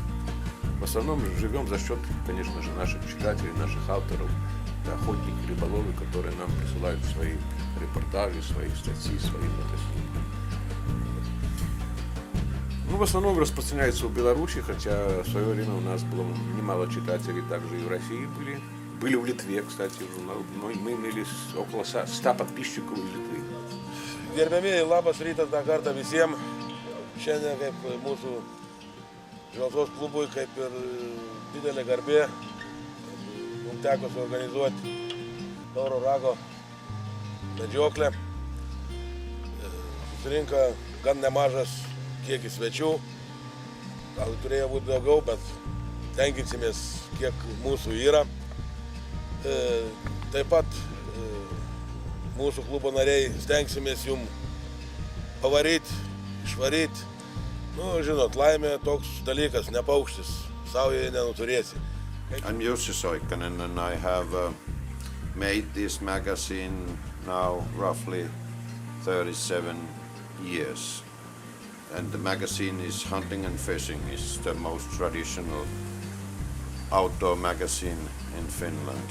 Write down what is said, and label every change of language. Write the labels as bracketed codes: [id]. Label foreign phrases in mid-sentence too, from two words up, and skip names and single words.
[ru] В основном живем за счет, конечно же, наших читателей, наших авторов, это охотники, рыболовы, которые нам присылают свои репортажи, свои статьи, свои фотоснимки. В основном распространяется в Беларуси, хотя в свое время у нас было немало читателей, также и в России были. Были в Литве, кстати, журнал. Мы имели около 100 подписчиков из Литвы. [lt] Gerbėmieji, labas rytas dar kartą visiems. Šiandien kaip mūsų žvalgos klubui, kaip ir didelė garbė, mums teko suorganizuoti Tauro rago medžioklę. Susirinko gan nemažas kiekis svečių. Gal turėjo būti daugiau, bet tenkinsimės, kiek mūsų yra. Taip pat mūsų klubo nariai stengsimės jums pavaryti, išvaryti. Žinot, laimė toks dalykas, ne paukštis, savo jie nenuturėsi. [en] I'm Jussi Soikkanen and I have made this magazine now roughly 37 years. And the magazine is Hunting and Fishing. It's the most traditional outdoor magazine in Finland.